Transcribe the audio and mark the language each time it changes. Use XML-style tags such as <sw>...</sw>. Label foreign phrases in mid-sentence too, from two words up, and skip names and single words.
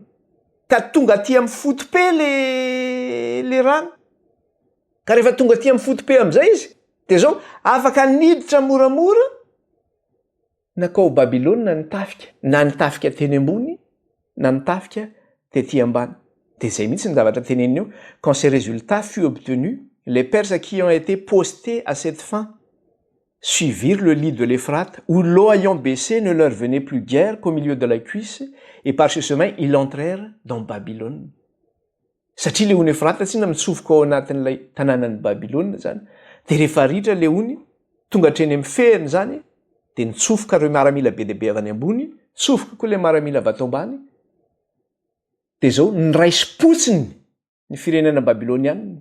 <mg>Ka tonga aty amin'ny fotope le rano. Ka rehefa tonga aty amin'ny fotope amin'izay izy, dia zao afaka niditra moramora nakao Babilôna nitafika, na nitafika teny ambony na nitafika tety ambany. Dia zay mihitsy ny zavatra teneniny eo:</mg> <fr>Quand ces résultats furent obtenus, les Perses qui ont été postés à cette fin suivirent le lit de l'Euphrate, où l'eau ayant baissé ne leur venait plus guère qu'au milieu de la cuisse, et par ce chemin ils entrèrent dans Babylone.</fr> <mg>Satria le ony Efrata tsy mitsofoka ao anatin'ilay tanànan'ny Babilôna zany. Dia rehefa ritra le ony tonga hatreny amin'ny fehiny zany, dia nitsofoka ireo miaramila be dia be avy any ambony, tsofoka koa le miaramila avy ato ambany. Dia zao niraisim-potsiny ny firenena Babilôniana.</mg>